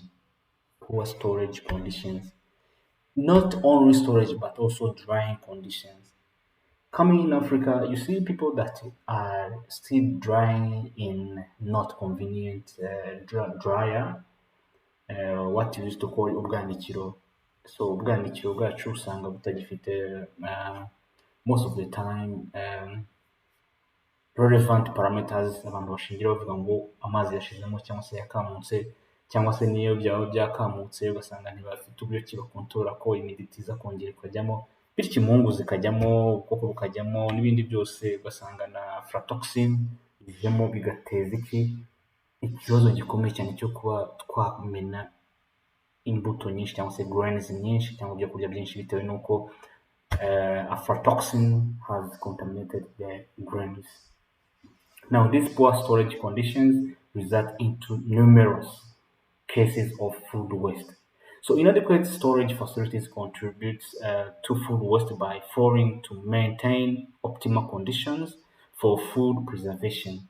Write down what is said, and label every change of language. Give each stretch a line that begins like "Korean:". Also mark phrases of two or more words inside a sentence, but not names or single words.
English: Poor storage conditions. Not only storage, but also drying conditions. Coming in Africa, you see people that are still drying in not convenient dryer, what you used to call ubwanikiro.
Kinyarwanda: So ubwanikiro bwacu usanga butagifite
English: most of the time relevant parameters
Kinyarwanda: abantu bashingira bavuga ngo amazi yashizemo cyangwa se yakamutse cyangwa se niyo byaba byakamutse ugasanga ntibafite uburyo ki bakontorora ko imiditi iza kongera ikajyamo bityo imungu zikajyamo ubwoko bukajyamo n'ibindi byose ugasanga na aflatoxin bijyamo bigateza ikibazo gikomeye cyane cyo kuba twamena imbuto nyinshi cyangwa se grains nyinshi cyangwa ibyo kurya byinshi bitewe n'uko
English: aflatoxin has contaminated the grains. Now, these poor storage conditions result into numerous cases of food waste. So, inadequate storage facilities contribute to food waste by failing to maintain optimal conditions for food preservation.